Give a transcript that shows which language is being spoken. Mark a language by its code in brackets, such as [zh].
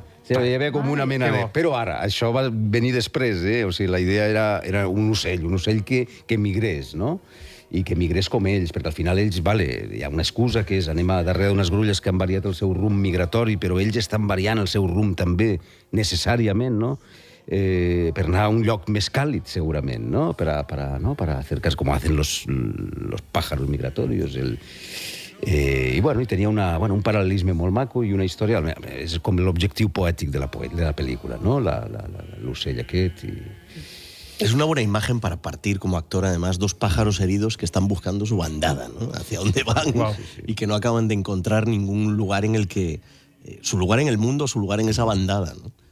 [ca] O sigui, hi havia com una mena de... Però ara, això va venir després, O sigui, la idea era un ocell que migrés, no? I que migrés com ells, perquè al final ells, hi ha una excusa que és anem a darrere d'unes grulles que han variat el seu rumb migratori, però ells estan variant el seu rumb també, necessàriament, no? Per anar a un lloc més càlid, segurament, ¿no? [es] Para acercarse, como hacen los pájaros migratorios. Y bueno, y tenía [ca] un paralelisme molt maco i una història, és com l'objectiu poètic de la pel·lícula, ¿no? L'ocell aquest i... [es] Es una buena imagen para partir como actor, además, dos pájaros heridos que están buscando su bandada, ¿no? Hacia dónde van y que no acaban de encontrar ningún lugar en el que... su lugar en el mundo, su lugar en esa bandada, ¿no?